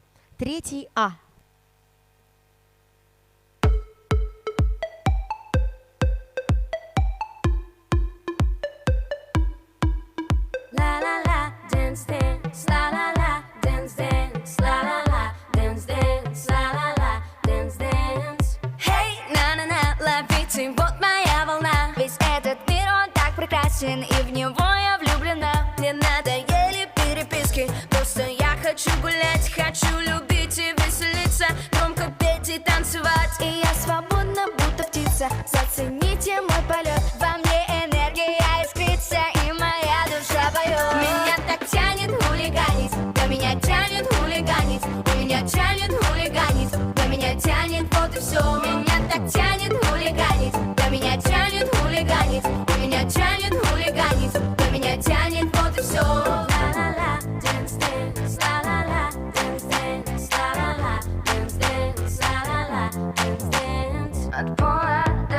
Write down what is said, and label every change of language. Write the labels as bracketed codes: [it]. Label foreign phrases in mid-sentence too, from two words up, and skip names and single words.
[en] 3 А. La la la, dance dance, la la la, dance dance, la la la, dance dance, la la la, dance dance. [ru] Hey, на-на-на, ловите, вот моя волна. Весь этот мир, он так прекрасен, и в него я влюблена. Мне надоели переписки, просто я хочу гулять, хочу любить и веселиться, громко петь и танцевать. И я свободна, будто птица, зацените мой полет. Во мне энергия искрится, и моя душа поет. Меня так тянет хулиганить, да меня тянет хулиганить, и меня тянет хулиганить, да меня тянет, вот и все. Меня так тянет хулиганить, да меня тянет хулиганить, и меня тянет хулиганить, да меня тянет, вот и все. [en] La-la-la, dance, dance, la-la-la, dance, dance, la-la-la, dance, dance, la-la-la, dance, dance. [ru] От пола